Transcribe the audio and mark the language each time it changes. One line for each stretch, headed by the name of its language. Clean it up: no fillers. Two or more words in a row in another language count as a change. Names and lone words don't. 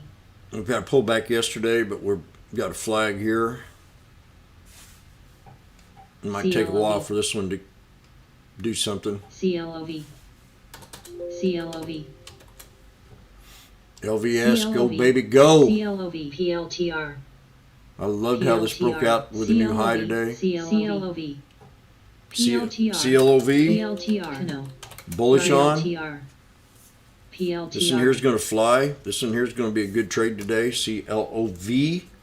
English: We've got a pullback yesterday, but we've got a flag here. It might take a while for this one to do something. CLOV. CLOV. LVS, go baby, go. CLOV, PLTR. I loved how this broke out with a new high today. CLOV. CLOV, PLTR. No. bullish on. PLTR. This one here is going to fly. This one here is going to be a good trade today. CLOV.